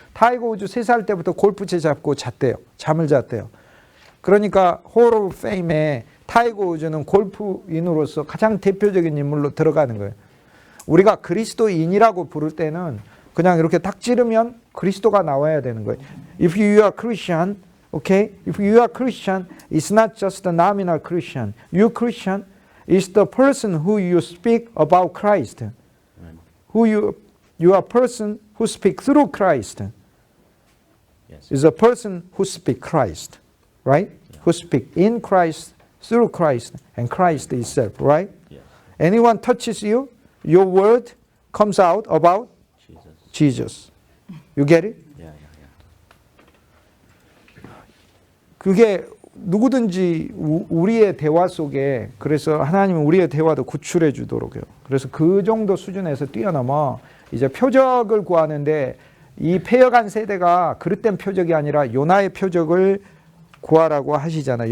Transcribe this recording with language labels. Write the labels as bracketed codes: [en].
[ko] 타이거 우즈 3살 때부터 골프채 잡고 잠을 잤대요. 그러니까 홀 오브 페임에 타이거 우즈는 골프인으로서 가장 대표적인 인물로 들어가는 거예요. 우리가 그리스도인이라고 부를 때는 그냥 이렇게 딱 찌르면 그리스도가 나와야 되는 거예요. [en] If you are Christian, okay? If you are Christian, it's not just the nominal Christian. You Christian is the person who you speak about Christ. Who you are a person who speak through Christ. Yes. Is a person who speak Christ, right? Yeah. Who speak in Christ, through Christ, and Christ itself, right? Yes. Anyone touches you, your word comes out about Jesus. You get it? Yeah. [ko] 그게 누구든지 우리의 대화 속에 그래서 하나님은 우리의 대화도 구출해 주도록요. 그래서 그 정도 수준에서 뛰어넘어 이제 표적을 구하는데 이 패여간 세대가 그릇된 표적이 아니라 요나의 표적을 구하라고 하시잖아요.